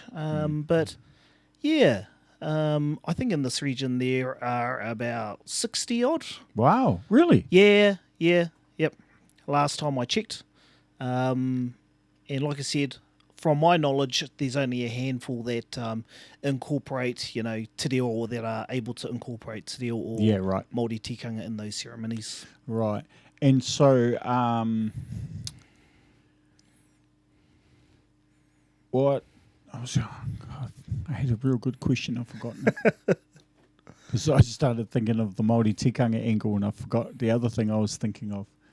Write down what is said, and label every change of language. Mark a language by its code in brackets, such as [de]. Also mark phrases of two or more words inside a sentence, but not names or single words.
[en] But, yeah, I think in this region there are about 60 odd. Wow, really? Yep. Last time I checked. And like I said, from my knowledge, there's only a handful that incorporate, [mi] te reo, [en] or that are able to incorporate [mi] te reo [en] or Māori tikanga in those ceremonies. Right. And so, what? I had a real good question. I've forgotten it. Because I started thinking of the Māori tikanga angle, and I forgot the other thing I was thinking of.